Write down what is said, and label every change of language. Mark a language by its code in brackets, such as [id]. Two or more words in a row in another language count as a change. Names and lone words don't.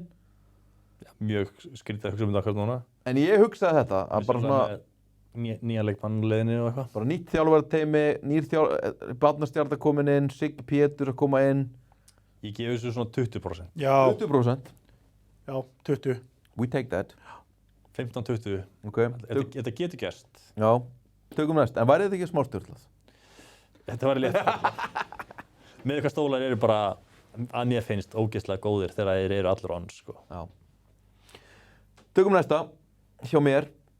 [is] Já, mjög skrítið að hugsa þetta akkurat núna. En ég hugsaði þetta, að bara svona nýja leikmannleiðinni og eitthvað. bara nýtt þjálfarteymi, barnastjarnar komin inn, Siggi Pétur að koma inn. Ég gefi þessu svona 20%. Já, 20%. já, 20. [en] We take that. [is] 15-20. Ok. Þetta getur gerst. Já, tökum næst. En væri þetta ekki smá sturlað? Þetta var létt. Með eitthvað stólar eru bara, að mér finnst ógeðslega góðir þegar þeir eru allir on, sko. Já. Tökum næsta, hjá mér.